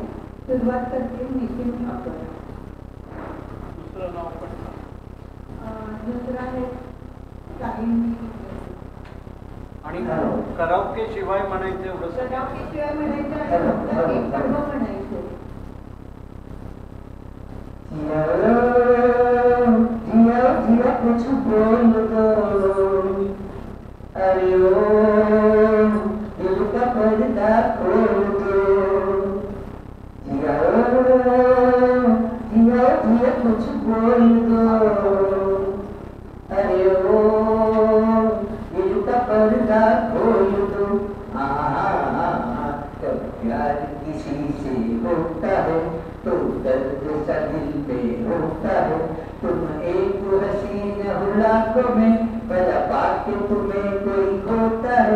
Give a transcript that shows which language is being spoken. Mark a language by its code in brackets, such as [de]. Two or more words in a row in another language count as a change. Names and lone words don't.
[mr] सुरुवात करतील नितीन ठाकर. दुसरं नाव पण दुसरा आहे काहींनी आणि कराओके शिवाय म्हणायचं एवढं शिवाय म्हणायचं आणि फक्त एक कडवा म्हणायचं. [hi] जिया जिया कुछ बोल दो, अरे ओ दिल का पर्दा खोल दो, जिया जिया जिया कुछ बोल दो, अरे ओ दिल का पर्दा खोल दो. जब प्यार किसी से होता है तो दर्द सा दिल में होता है. तुम एक हसीन हो लाखों में, पला पाके तुम्हें कोई खोता है.